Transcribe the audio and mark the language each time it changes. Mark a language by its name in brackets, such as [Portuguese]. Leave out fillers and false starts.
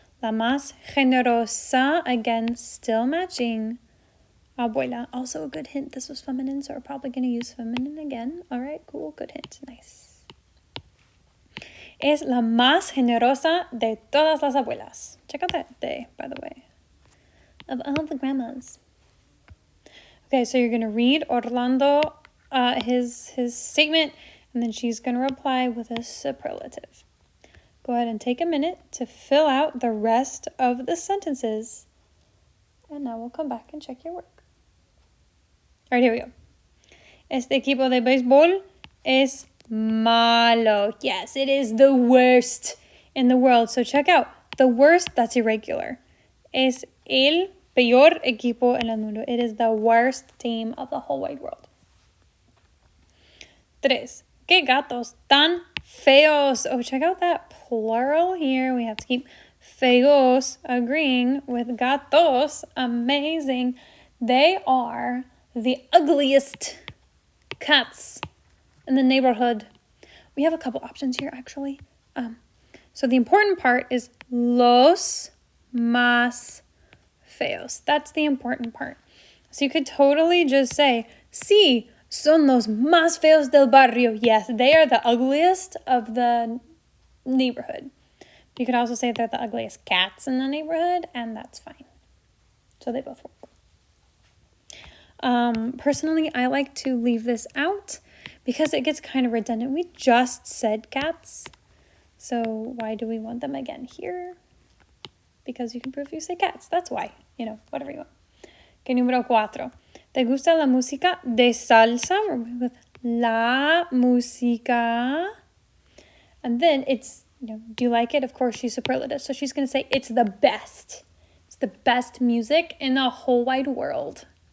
[Spanish] La más generosa, [English] again, still matching abuela. Also a good hint. This was feminine, so we're probably going to use feminine again. All right, cool, good hint. Nice. [Spanish] Es la más generosa de todas las abuelas. [English] Check out that de, by the way. Of all the grandmas. Okay, so you're going to read Orlando, his statement, and then she's going to reply with a superlative. Go ahead and take a minute to fill out the rest of the sentences, and now we'll come back and check your work. All right, here we go. [Spanish] Este equipo de béisbol es malo. [English] Yes, it is the worst in the world. So check out. The worst, that's irregular. [Spanish] Es el peor equipo en el mundo. [English] It is the worst team of the whole wide world. 3. [Spanish] Qué gatos tan feos. [English] Oh, check out that plural here. We have to keep feos agreeing with gatos. Amazing. They are the ugliest cats in the neighborhood. We have a couple options here, actually. So the important part is los más feos. That's the important part. So you could totally just say, [Spanish] sí, son los más feos del barrio. [English] Yes, they are the ugliest of the neighborhood. You could also say they're the ugliest cats in the neighborhood, and that's fine. So they both work. Personally, I like to leave this out because it gets kind of redundant. We just said cats, so why do we want them again here? Because you can prove you say cats. That's why, whatever you want. Okay, número 4. [Spanish] ¿Te gusta la música de salsa? [English] With la música. And then it's, do you like it? Of course, she's superlative. So she's going to say it's the best. It's the best music in the whole wide world.